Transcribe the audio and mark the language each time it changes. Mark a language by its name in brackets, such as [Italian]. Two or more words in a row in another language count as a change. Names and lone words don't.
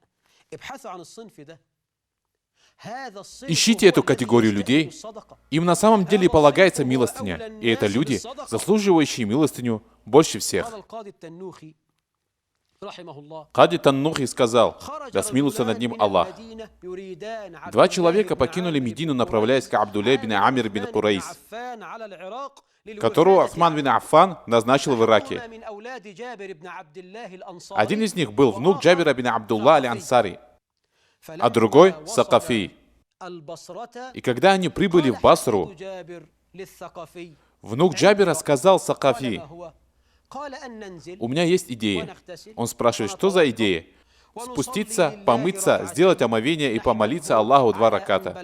[Russian] Ищите эту категорию людей. Им на самом деле полагается милостыня. И это люди, заслуживающие милостыню больше всех. Кади Таннухи сказал, да смилуется над ним Аллах. Два человека покинули Медину, направляясь к Абдулле бин Амир бин Курайс, которого Усман бин Аффан назначил в Ираке. Один из них был внук Джабира бин Абдулла аль-Ансари, а другой — Сакафи. И когда они прибыли в Басру, внук Джабира сказал Сакафи: «У меня есть идея». Он спрашивает, что за идея? Спуститься, помыться, сделать омовение и помолиться Аллаху 2 раката.